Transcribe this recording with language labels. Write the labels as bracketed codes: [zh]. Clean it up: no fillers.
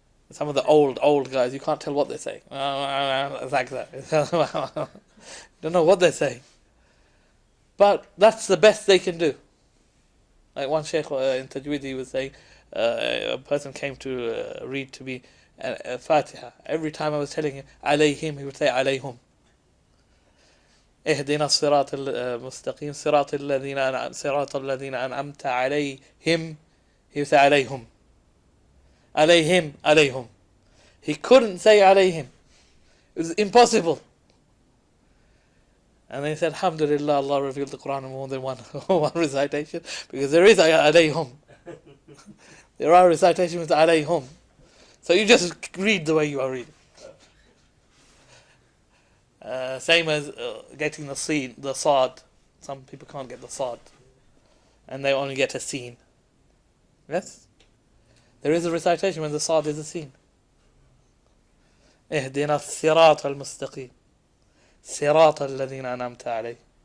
[en] Some of the old guys, you can't tell what they're saying. Like that. Don't know what they're saying. But that's the best they can do. Like one Shaykh in Tajweed, he was saying, a person came to read to me a Fatiha. Every time I was telling him alayhim, he would say alayhum. [ar] اهدنا الصراط المستقيم صراط الذين أنعمت عليهم. [en] He would say alayhum. Alayhim. He couldn't say alayhim. It was impossible. And then he said, Alhamdulillah, Allah revealed the Quran in more than one recitation, because there is alayhum. There are recitations with alayhum. So you just read the way you are reading. Same as getting the sin, the sad. Some people can't get the sad, and they only get a sin. Yes? There is a recitation when the sad is a sin. [ar] اهدنا الصراط المستقيم صراط الذين أنعمت عليهم.